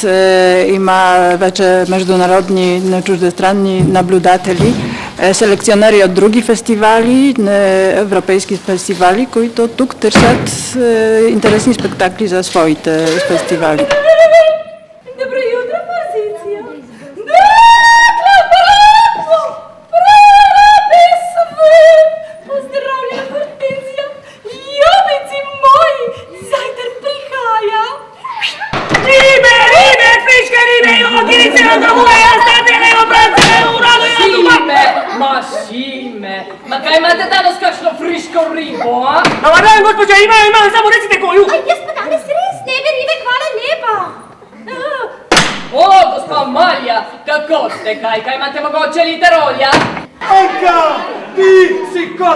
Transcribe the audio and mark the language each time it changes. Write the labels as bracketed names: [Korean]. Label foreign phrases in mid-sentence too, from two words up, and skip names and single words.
[Bulgarian] Има вече международни чуждестранни наблюдатели, селекционери от други фестивали, европейски фестивали, които тук търсят интересни спектакли за своите фестивали. [Slovenian] Добро jutro, Pozicija! Pozdravljena, Hortenzija! Ljubici moji! Zajter prihaja! [Croatian] Ribe, friške ribe i ogirice na dovoja, stepene, obrace, urado i Šime, ma šime! [Slovenian] Ma kaj imate danas kakšno friško ribo, a? [Croatian] Dobar dan, gospođa, imam, samo recite koju! [Slovenian] Aj, jaz pa danes res ne bi ribe, hvala lepa! O, gospa Malja, kako ste, kaj imate mogoče liter olja? Anka, ti si kot...